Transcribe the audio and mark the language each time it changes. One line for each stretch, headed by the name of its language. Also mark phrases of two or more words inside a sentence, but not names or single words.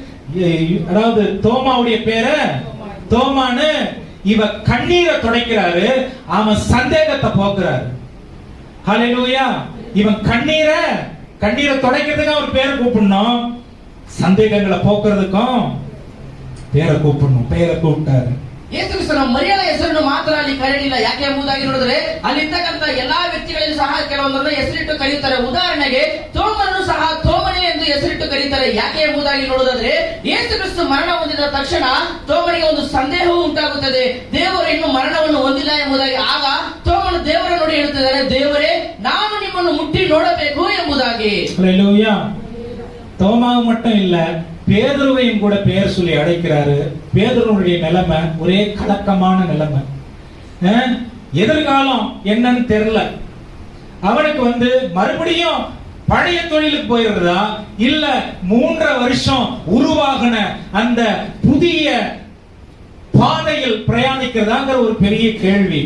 Tamil: அதாவது தோமாவுடைய பேரை தோமான்னு இவ கண்ணீரை துடைக்கிறாரு, அவன் சந்தேகத்தை போக்குறாரு. ஹல்லேலூயா. இவன் கண்ணீரை துடைக்கிறதுக்கு அவர் பேரை கூப்பிடணும், சந்தேகங்களை போக்குறதுக்கும் பேரை கூப்பிடணும். பேரை கூப்பிட்டாரு.
Kannada: ಯೇಸು ಕ್ರಿಸ್ತನ ಮರಿಯಳ ಹೆಸರನ್ನು ಮಾತ್ರ ಅಲ್ಲಿ ಕರೆಯಲಿಲ್ಲ. ಯಾಕೆ ಎಂಬುದಾಗಿ ನೋಡಿದ್ರೆ ಅಲ್ಲಿರ್ತಕ್ಕಂಥ ಎಲ್ಲಾ ವ್ಯಕ್ತಿಗಳಿಗೂ ಸಹ ಕೆಲವೊಂದನ್ನು ಹೆಸರಿಟ್ಟು ಕರೆಯುತ್ತಾರೆ. ಉದಾಹರಣೆಗೆ ತೋಮನನ್ನು ಸಹ ತೋಮನೇ ಎಂದು ಹೆಸರಿಟ್ಟು ಕರೀತಾರೆ. ಯಾಕೆ ಎಂಬುದಾಗಿ ನೋಡುವುದಾದ್ರೆ ಯೇಸು ಕ್ರಿಸ್ತ ಮರಣ ಹೊಂದಿದ ತಕ್ಷಣ ತೋಮನಿಗೆ ಒಂದು ಸಂದೇಹವೂ ಉಂಟಾಗುತ್ತದೆ, ದೇವರು ಇನ್ನು ಮರಣವನ್ನು ಹೊಂದಿಲ್ಲ ಎಂಬುದಾಗಿ. ಆಗ ತೋಮನು ದೇವರ ನೋಡಿ ಹೇಳುತ್ತಿದ್ದಾರೆ, ದೇವರೇ ನಾನು ನಿಮ್ಮನ್ನು ಮುಟ್ಟಿ ನೋಡಬೇಕು ಎಂಬುದಾಗಿ.
Tamil: ஹல்லேலூயா. தோமாவு மட்டும் இல்ல, பேதுருவையும் கூட பெயர் சொல்லி அழைக்கிறாரு. பேதுருவுடைய நிலைமை ஒரே கலக்கமான நிலைமை. எதிர்காலம் என்னன்னு தெரியல. அவனுக்கு மறுபடியும் பழைய தொழிலுக்கு போயிடுறதா இல்ல 3.5 வருஷம் உருவாகின அந்த புதிய பாதையில் பிரயாணிக்கிறதாங்கிற ஒரு பெரிய கேள்வி.